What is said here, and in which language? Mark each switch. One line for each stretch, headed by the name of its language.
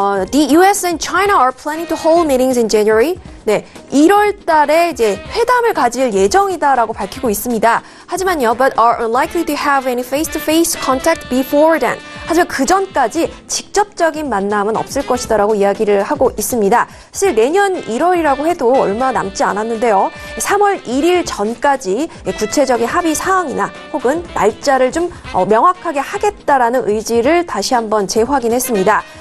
English: The US and China are planning to hold meetings in January.
Korean: 네, 1월 달에 이제 회담을 가질 예정이다라고 밝히고 있습니다. 하지만요,
English: but are unlikely to have any face-to-face contact before then.
Korean: 하지만 그 전까지 직접적인 만남은 없을 것이다라고 이야기를 하고 있습니다. 사실 내년 1월이라고 해도 얼마 남지 않았는데요. 3월 1일 전까지 구체적인 합의 사항이나 혹은 날짜를 좀 명확하게 하겠다라는 의지를 다시 한번 재확인했습니다.